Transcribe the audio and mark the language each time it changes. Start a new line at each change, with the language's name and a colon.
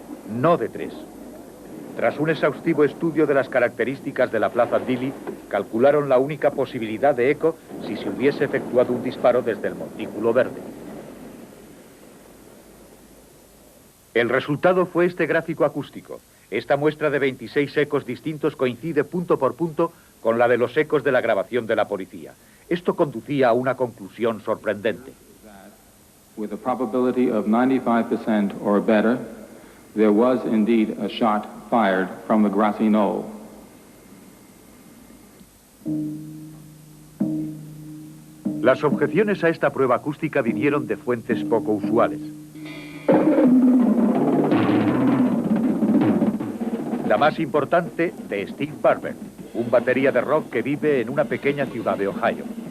Spanish: No de 3. Tras un exhaustivo estudio de las características de la Plaza Dilley, calcularon la única posibilidad de eco si se hubiese efectuado un disparo desde el Montículo Verde. El resultado fue este gráfico acústico. Esta muestra de 26 ecos distintos coincide punto por punto con la de los ecos de la grabación de la policía. Esto conducía a una conclusión sorprendente.
English: With a probability of 95% or better, there was indeed a shot fired from the grassy knoll.
Spanish: Las objeciones a esta prueba acústica vinieron de fuentes poco usuales. La más importante de Steve Barber, un batería de rock que vive en una pequeña ciudad de Ohio.